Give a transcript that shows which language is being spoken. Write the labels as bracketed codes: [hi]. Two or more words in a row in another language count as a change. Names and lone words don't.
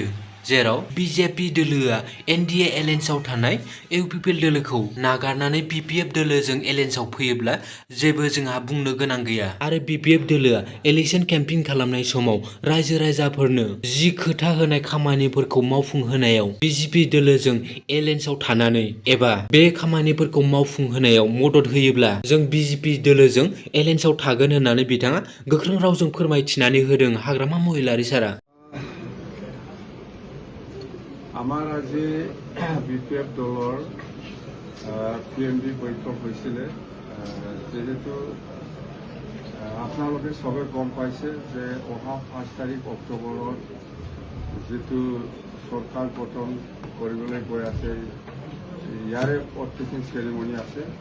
[brx] जेराव बिजेपि दोलोआ एनडिए एलायन्सआव थानाय इउपिपिएल दोलोखौ नागारनानै बिपिएफ दोलोजों एलायन्सआव फैयोब्ला जेबो जोंहा बुंनो गोनां गैया आरो बिपिएफ दोलोआ [en] election campaign [brx] खालामनाय समाव रायजो राजाफोरनो जि खोथा होनाय खामानिफोरखौ मावफुंहोनायाव बिजेपि दोलोजों एलायन्सआव थानानै एबा बे खामानिफोरखौ मावफुंहोनायाव मदद होयोब्ला जों बिजेपि दोलोजों एलायन्सआव थागोन होननानै बिथाङा गोख्रों रावजों फोरमायथिनानै होदों हाग्रामा महिलारि सारा। [as] আমাৰ আজি বিপিএফ দলৰ পিএমডি বৈঠক হৈছিলে। যিহেতু আপোনালোকে সবে গম পাইছে যে অহা 5 তাৰিখ অক্টোবৰত যিটো চৰকাৰ গঠন কৰিবলৈ গৈ আছে, ইয়াৰে [en] oath-taking ceremony [as] আছে।